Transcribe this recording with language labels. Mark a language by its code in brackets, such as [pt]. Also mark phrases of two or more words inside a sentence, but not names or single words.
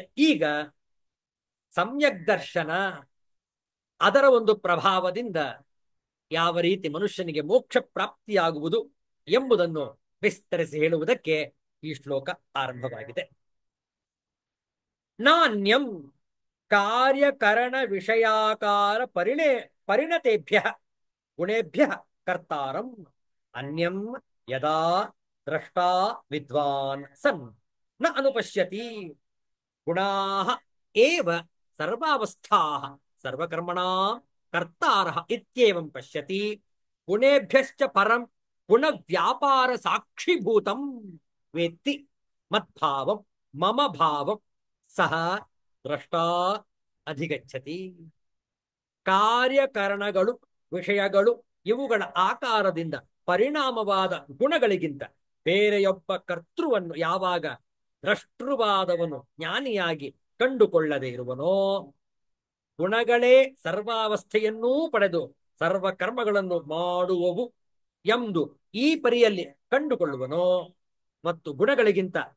[kn] ಈಗ ಸಮ್ಯಕ್ ದರ್ಶನ, ಅದರ ಒಂದು ಪ್ರಭಾವದಿಂದ ಯಾವ ರೀತಿ ಮನುಷ್ಯನಿಗೆ ಮೋಕ್ಷ ಪ್ರಾಪ್ತಿಯಾಗುವುದು ಎಂಬುದನ್ನು ವಿಸ್ತರಿಸಿ ಹೇಳುವುದಕ್ಕೆ ಈ ಶ್ಲೋಕ ಆರಂಭವಾಗಿದೆ. [sa] ನಾನ್ಯಂ ಕಾರ್ಯಕರಣ ವಿಷಯಾಕಾರ ಪರಿಣತೇಭ್ಯ ಗುಣೇಭ್ಯ ಕರ್ತಾರಂ ಅನ್ಯಂ ಯದಾ ದ್ರಷ್ಟಾ ವಿದ್ವಾನ್ ಸನ್ ನ ಅನುಪಶ್ಯತಿ ಗುಣಾಃ ಏವ ಸರ್ವಾವಸ್ಥಾಃ ಸರ್ವಕರ್ಮಣಾಂ ಕರ್ತಾರಃ ಇತ್ಯೇವಂ ಪಶ್ಯತಿ ಗುಣೇಭ್ಯಶ್ಚ ಪರಂ ಗುಣ ವ್ಯಾಪಾರ ಸಾಕ್ಷಿಭೂತಂ ವೇತ್ತಿ ಮದ್ಭಾವಂ ಮಮ ಭಾವಂ ಸಹ ದ್ರಷ್ಟಾ ಅಧಿಗಚ್ಚತಿ. [kn] ಕಾರ್ಯಕರಣಗಳು ವಿಷಯಗಳು ಇವುಗಳ ಆಕಾರದಿಂದ ಪರಿಣಾಮವಾದ ಗುಣಗಳಿಗಿಂತ ಬೇರೆಯೊಬ್ಬ ಕರ್ತೃವನ್ನು ಯಾವಾಗ ದ್ರಷ್ಟೃವಾದವನು ಜ್ಞಾನಿಯಾಗಿ ಕಂಡುಕೊಳ್ಳದೆ ಇರುವನೋ, ಗುಣಗಳೇ ಸರ್ವಾವಸ್ಥೆಯನ್ನೂ ಪಡೆದು ಸರ್ವ ಕರ್ಮಗಳನ್ನು ಮಾಡುವವು ಎಂದು ಈ ಪರಿಯಲ್ಲಿ ಕಂಡುಕೊಳ್ಳುವನೋ, ಮತ್ತು ಗುಣಗಳಿಗಿಂತ